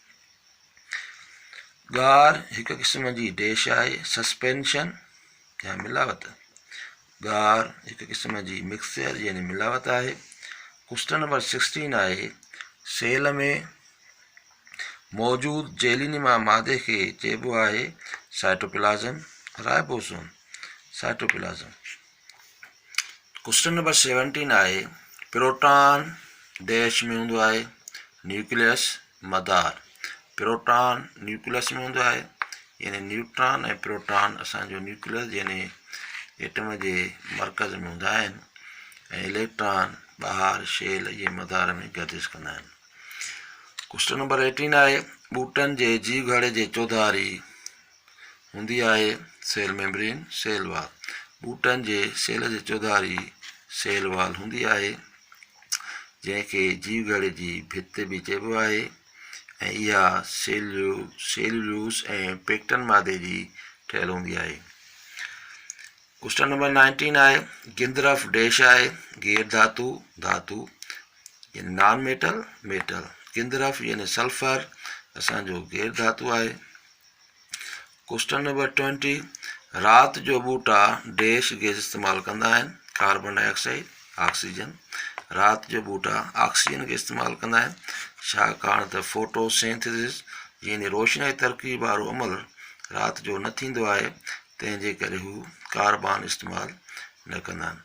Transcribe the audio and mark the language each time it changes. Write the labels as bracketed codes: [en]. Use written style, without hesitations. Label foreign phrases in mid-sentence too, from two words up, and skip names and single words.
[sd] गार हिकु क़िस्म जी डैश आहे सस्पेंशन या मिलावट। गार हिकु क़िस्म जी मिक्सचर यानी मिलावट आहे। [en] question number [sd] 16 आहे सेल में मौजूदु जेलिनिमा मादे खे चइबो आहे साइटोप्लाज़म, राइबोसोम, साइटोप्लाज़म। [en] question number [sd] 17 आहे [en] proton dash [sd] में हूंदो आहे न्यूक्लियस, मदार। प्रोटॉन न्यूक्लियस में हूंदो आहे यानी न्यूट्रॉन ऐं प्रोटॉन असांजो न्यूक्लियस यानी एटम जे मर्कज़ में हूंदा आहिनि ऐं इलेक्ट्रॉन ॿाहिरि शेल इहे मदार में गर्दिश कंदा आहिनि। [en] question number [sd] 18 आहे ॿूटनि जे जीव घड़े जे चौधारी हूंदी आहे [en] cell membrane, cell wall. [sd] ॿूटनि जे सेल जे चौधारी सेल वाल हूंदी आहे जंहिंखे जीव घड़े जी भित बि चइबो आहे ऐं इहा सेल्यूलोस ऐं पेक्टन मादे जी ठहियल हूंदी आहे। [en] question number [sd] 19 आहे गिंदरफ डैश आहे गैर धातु, धातु यानी [en] non metal, metal. [sd] गिंदरफ यानी सल्फर असांजो गैर धातु आहे। [en] question number [sd] 20 राति जो ॿूटा [en] dash gas [sd] इस्तेमालु कंदा आहिनि [en] carbon dioxide, oxygen. [sd] राति जो ॿूटा ऑक्सीजन खे इस्तेमालु कंदा आहिनि छाकाणि त फोटोसिंथेसिस यानी रोशनाई तरकीब वारो अमल राति जो न थींदो आहे तंहिंजे करे हू कार्बन इस्तेमालु न कंदा आहिनि।